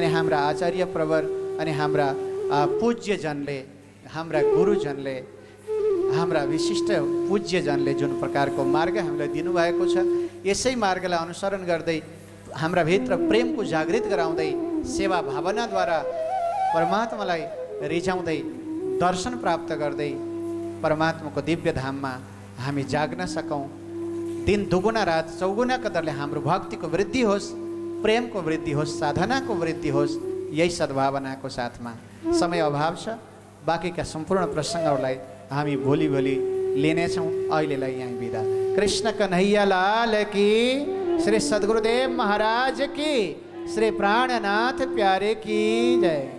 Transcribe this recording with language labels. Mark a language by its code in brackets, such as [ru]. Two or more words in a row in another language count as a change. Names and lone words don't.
[ne] हाम्रा आचार्य प्रवर अनि हाम्रा पूज्यजनले, हाम्रा गुरुजनले, हाम्रा विशिष्ट पूज्यजनले जुन प्रकारको मार्ग हामीलाई दिनुभएको छ, यसै मार्गलाई अनुसरण गर्दै हाम्रा भित्र प्रेमको जागृत गराउँदै सेवा भावनाद्वारा परमात्मालाई रिझाउँदै दर्शन प्राप्त गर्दै परमात्माको दिव्य धाममा हामी जाग्न सकौँ। [hi] दिन दुगुना रात चौगुना [ne] कदरले हाम्रो भक्तिको वृद्धि होस्, प्रेमको वृद्धि होस्, साधनाको वृद्धि होस्, यही सद्भावनाको साथमा। समय अभाव छ, बाँकीका सम्पूर्ण प्रसङ्गहरूलाई हामी भोलि लिनेछौँ। अहिलेलाई यहीँ बिदा। [hi] कृष्ण कन्हैया लाल की, श्री सद्गुरुदेव महाराज की, श्री प्राणनाथ प्यारे की जय।